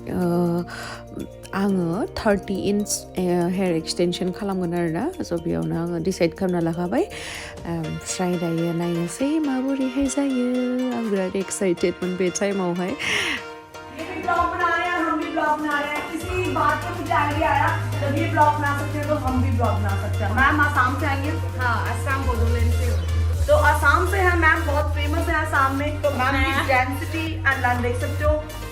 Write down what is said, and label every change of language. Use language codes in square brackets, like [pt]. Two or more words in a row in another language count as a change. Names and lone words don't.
[brx] आङो 30 इन्च [en] hair extension [brx] खालामगोन आरोना स' बेयावनो आङो डिसाइड खालामना लाखाबाय ओमफ्राय दायो नायनोसै माबोरैहाय जायो आं बिराद एक्साइटेडमोन बे टाइमावहाय [hi] बात का मुझे आइडिया आया जब ये ब्लॉग बना सकते हैं तो हम भी ब्लॉग बना सकते हैं। मैम आसाम से आएंगे? हाँ, असम बोडोलैंड से। तो असम से है मैम, बहुत फेमस है असम में। तो मैम की [en] jemsity and land [hi] देख सकते हो।